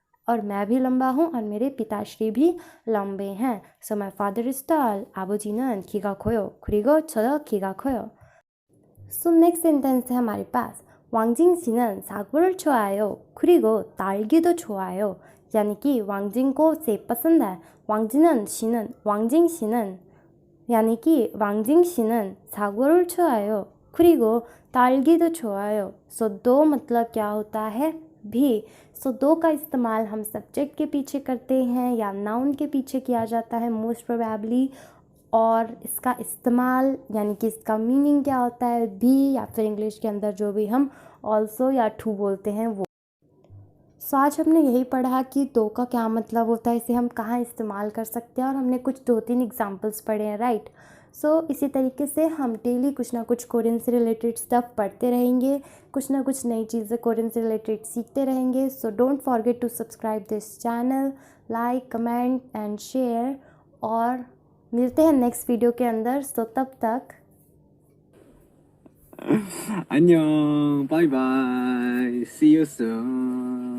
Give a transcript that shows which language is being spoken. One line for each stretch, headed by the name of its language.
Hindi: और मैं भी लंबा हूँ और मेरे पिताश्री भी लंबे हैं.
English: So my father is tall.
Korean: 아버지는 키가 커요. 그리고 저도 키가 커요.
English: So next sentence
Hindi: है हमारे पास.
Korean: 왕징 씨는 사과를 좋아해요. 그리고 딸기도 좋아해요.
Hindi: यानी कि वांगजिंग को सेब पसंद है.
Korean: 왕징 씨는
Hindi: यानी कि
Korean: वांगजिंग 씨는 사과를 좋아해요. 그리고 딸기도 좋아해요.
Hindi: सो दो मतलब क्या होता है भी. सो दो का इस्तेमाल हम सब्जेक्ट के पीछे करते हैं या नाउन के पीछे किया जाता है मोस्ट प्रोबेबली. और इसका इस्तेमाल यानी कि इसका मीनिंग क्या होता है भी, या फिर इंग्लिश के अंदर जो भी हम ऑल्सो या टू बोलते हैं वो. सो आज हमने यही पढ़ा कि दो का क्या मतलब होता है, इसे हम कहाँ इस्तेमाल कर सकते हैं, और हमने कुछ 2-3 एग्जांपल्स पढ़े हैं, राइट. सो इसी तरीके से हम डेली कुछ ना कुछ कोरियन से रिलेटेड स्टफ पढ़ते रहेंगे, कुछ ना कुछ नई चीज़ें कोरियन से रिलेटेड सीखते रहेंगे.
English: So don't forget to subscribe this channel, like, comment and share.
Hindi: और मिलते हैं नेक्स्ट वीडियो के अंदर. सो तब तक
Korean: 안녕,
English: bye bye, see you soon.